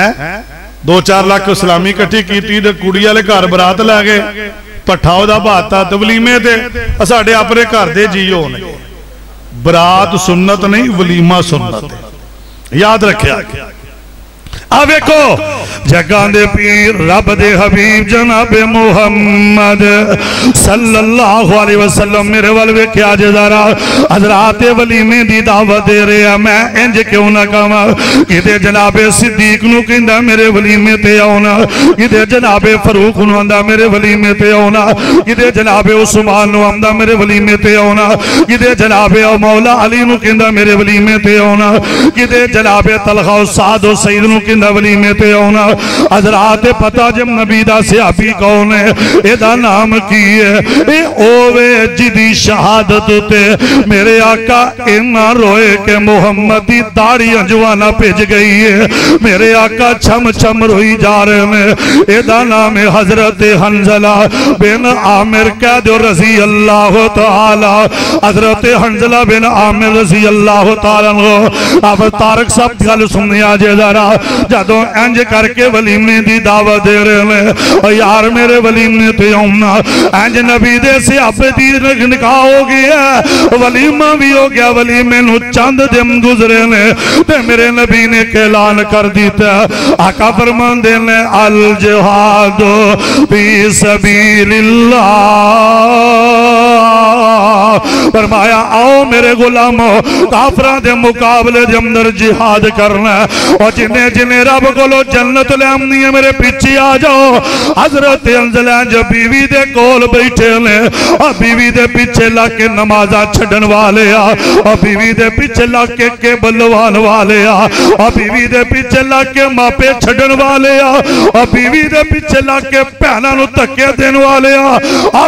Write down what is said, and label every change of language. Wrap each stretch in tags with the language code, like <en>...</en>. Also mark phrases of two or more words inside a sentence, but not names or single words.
<pa>2-4 لاکھ سلامی اکٹھی کی، کڑی والے گھر برات لے گئے، بھٹا اوہدا بھاتا ولیمے تے ساڈے اپنے گھر دے جی ہونے. برات سنت نہیں، ولیمہ سنت. یاد رکھیا. آ ویکھو جگاں دے پیر رب دے حبیب جناب محمد</pa> <ar>صلى الله عليه وسلم</ar> <pa>میرے وال ویکھیا جے ذرا حضرات ولیمے دی دعوت دے رہا میں انج کیوں نہ کہاں کتے جنابِ صدیق نوں کہندا میرے ولیمے تے آؤنا کتے جنابِ فاروق نوں آندا میرے ولیمے تے آؤنا کتے جنابِ عثمان نوں آندا میرے ولیمے تے آؤنا کتے جنابِ مولا علی نوں کہندا میرے ولیمے تے آؤنا کتے جنابِ طلحہ سعد سعید نوں کہندا ولیمے تے آؤنا حضرات پتا جب نبی دا صحابی کون ہے ایدا نام کی ہے اے اووے جدی شہادت تے میرے آقا اِنّا روئے کہ محمد دی داڑھی انجوانا بھج گئی ہے میرے آقا چھم چھم روئی جا رہے ہیں ایدا نام ہے حضرت حنظلہ بن عامر کہہ دو</pa> <ar>رضي الله تعالى</ar> <pa>حضرت حنظلہ بن عامر</pa> <ar>رضي الله تعالى</ar> <pa>اب طارق صاحب گل سنیا جے ذرا جدوں انج کر کے ولیمے دی دعوت دے رہے ہیں یار میرے ولیمے تے آؤنا انج نبی دے صحابے دی نکاح ہو گیا ولیمہ بھی ہو گیا ولیمے نوں چند دن گزرے نے تے میرے نبی نے اعلان کر دتا آقا فرماندے نے</pa> <ar>الجهاد في سبيل الله</ar> <pa>فرمایا آؤ میرے غلامو کافراں دے مقابلے دے اندر جہاد کرنا اور جنہیں جنہیں رب کولوں جنت لے آمنی ہے میرے پیچھے آ جاؤ حضرت حنظلہ جو بیوی دے کول بیٹھے نے اور بیوی دے پیچھے لگ کے نمازاں چھڈن والے آ اور بیوی دے پیچھے لگ کے بلوان والے آ اور بیوی دے پیچھے لگ کے ماپے چھڈن والے آ اور بیوی دے پیچھے لگ کے بھیناں نوں دھکے دین والے آ اور</pa>